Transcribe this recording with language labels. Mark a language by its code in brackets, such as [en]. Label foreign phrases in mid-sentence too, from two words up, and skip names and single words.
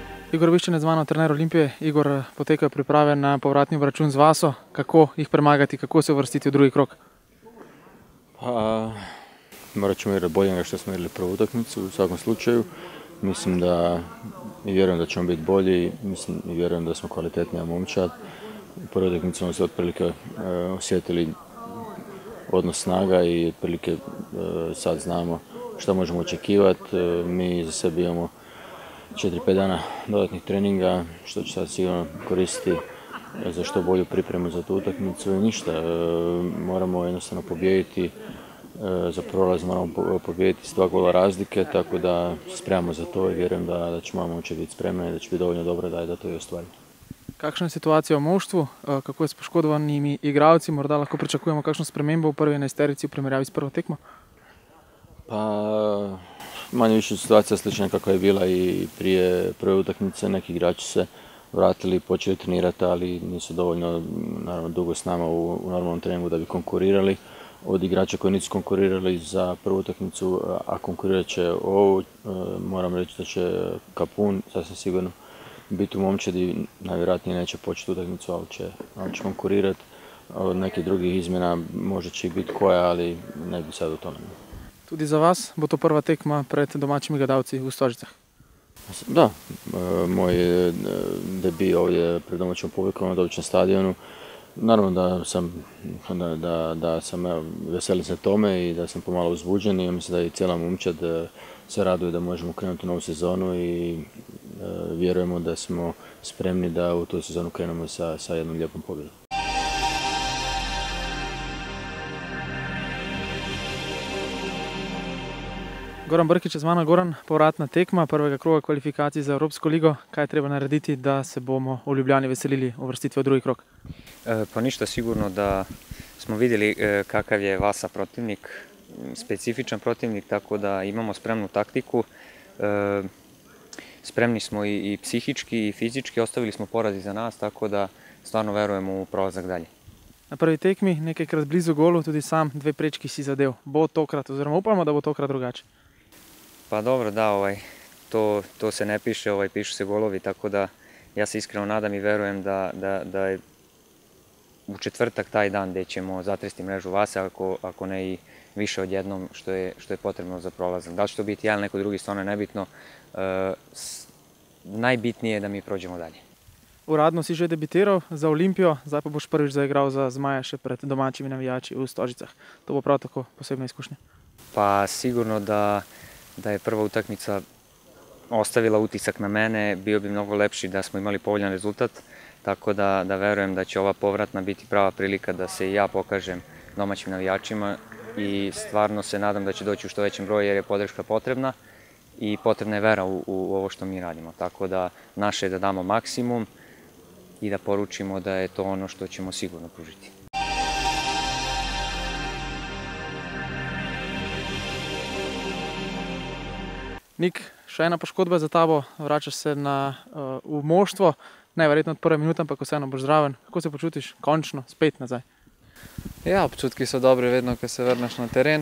[sl] Igor Biščanec z mano, trener Olimpije. Igor, potekajo priprave na povratni obračun z Vaso. Kako jih premagati, kako se uvrstiti u drugi krog? [hr] Pa, morat ćemo igrati bolje nego što smo igrali prvu utakmicu u svakom slučaju. Mislim da i vjerujem da ćemo biti bolji, mislim i vjerujem da smo kvalitetnija momčad. U prvoj utakmici smo se otprilike osjetili odnos snaga i otprilike sad znamo što možemo očekivati. Mi za sebe imamo 4-5 dana dodatnih treninga, što će sad sigurno koristiti za što bolju pripremu za tu utakmicu i ništa. Moramo jednostavno pobijediti, za prolaz moramo pobijediti s 2 gola razlike, tako da spremamo za to i vjerujem da će moja momčad biti spremna i da će biti dovoljno dobro da to i ostvarimo. [sl] Kakšna je situacija v moštvu, kako je s poškodovanimi igralci, morda lahko pričakujemo kakšno spremembo v prvi enajsterici v primerjavi s prvo tekmo? [hr] Pa, manje više situacija slična kakva je bila i prije prve utakmice. Neki igrači se vratili, počeli trenirati, ali nisu dovoljno naravno, dugo s nama u normalnom treningu da bi konkurirali. Od igrača koji nisu konkurirali za prvu utakmicu, a konkurirat će ovu, moram reći da će Kapun sasvim sigurno biti u momčadi, najvjerojatnije neće početi utakmicu, ali će konkurirati. Od nekih drugih izmjena možda će ih biti koja, ali ne bi sad o tome. [sl] Tudi za vas bo to prva tekma pred domaćimi gledalci u Stožicah? [hr] Da, moj debi ovdje pred domaćom publikom na domaćem stadionu. Naravno da sam veselim se tome i da sam pomalo uzbuđen i mislim da i cijela momčad se raduje da možemo krenuti u novu sezonu i vjerujemo da smo spremni da u tu sezonu krenemo sa jednom lijepom pobjedom. [sl] Goran Brkić je z mano. Goran, povratna tekma prvega kroga kvalifikacij za Evropsko ligo. Kaj je treba narediti, da se bomo u Ljubljani veselili uvrstitve u drugi krog? [sr] Pa ništa, sigurno da smo vidjeli kakav je Vasa protivnik, specifičan protivnik, tako da imamo spremnu taktiku. Spremni smo i psihički i fizički, ostavili smo poraz iza nas, tako da stvarno verujemo u prolazak dalje. [sl] Na prvi tekmi nekajkrat blizu golu, tudi sam 2 prečki si zadev. Bo tokrat, oziroma upamo, da bo tokrat drugače? [sr] Pa dobro, da, to se ne piše, pišu se golovi, tako da ja se iskreno nadam i verujem da je u četvrtak taj dan gdje ćemo zatresti mrežu Vase, ako ne i više odjednom što je potrebno za prolazak. Da li će to biti jedan ili neko drugi, stvarno je nebitno. Najbitnije je da mi prođemo dalje. [sl] Uradno si že debitiral za Olimpijo, zdaj pa boš prvič zaigral za Zmaje še pred domačimi navijači u Stožicah. To bo prav tako posebna izkušnja. [sr] Pa sigurno da je prva utakmica ostavila utisak na mene, bio bi mnogo lepši da smo imali povoljan rezultat, tako da verujem da će ova povratna biti prava prilika da se i ja pokažem domaćim navijačima i stvarno se nadam da će doći u što većem broju jer je podrška potrebna i potrebna je vera u ovo što mi radimo. Tako da naše je da damo maksimum i da poručimo da je to ono što ćemo sigurno pružiti. [sl] Nik, še ena poškodba za tabo, vračaš se v moštvo, najverjetno od prve minute, ampak vseeno boš zraven. Kako se počutiš končno spet nazaj? Ja, občutki so dobri vedno, ko se vrneš na teren.